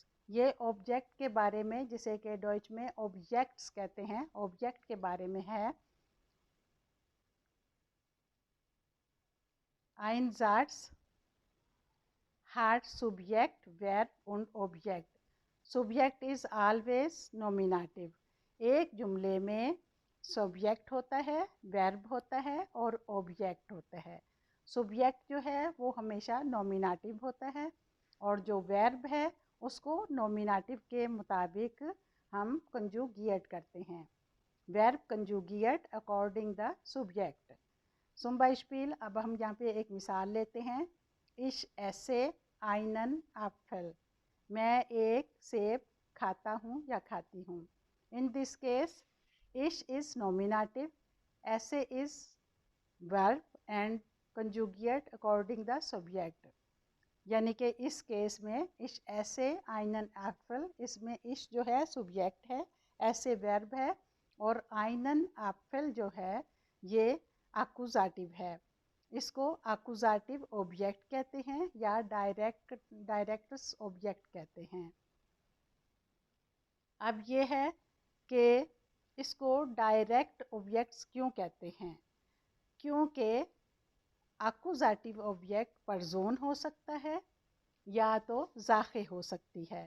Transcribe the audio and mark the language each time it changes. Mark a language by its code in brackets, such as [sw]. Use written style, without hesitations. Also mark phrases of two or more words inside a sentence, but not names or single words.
[hi] ये ऑब्जेक्ट के बारे में, जिसे कि डॉइच में ऑब्जेक्ट्स कहते हैं, ऑब्जेक्ट के बारे में है। [de] Einsatz hat Subjekt, Verb und Objekt. [en] Subject is always nominative. [hi] एक जुमले में सब्जेक्ट होता है, वर्ब होता है और ऑब्जेक्ट होता है। सब्जेक्ट जो है वो हमेशा नॉमिनेटिव होता है और जो वर्ब है उसको नॉमिनेटिव के मुताबिक हम कंजुगेट करते हैं। [en] verb conjugate according the subject. [de] zum Beispiel, [hi] अब हम यहाँ पे एक मिसाल लेते हैं। [de] Ich esse einen Apfel, [hi] मैं एक सेब खाता हूँ या खाती हूँ। [en] In this case, ich is nominative, esse is verb and conjugate according the subject। [hi] यानी कि इस केस में [de] ich esse einen Apfel, [hi] इसमें ich जो है सब्जेक्ट है, esse वर्ब है और [de] einen Apfel [hi] जो है ये अक्यूज़ेटिव है। इसको [en] accusative object [hi] कहते हैं या [en] directs object [hi] कहते हैं। अब ये है कि इसको [en] direct objects [hi] क्यों कहते हैं, क्योंकि [en] accusative object person [hi] हो सकता है या तो ज़ाखे हो सकती है।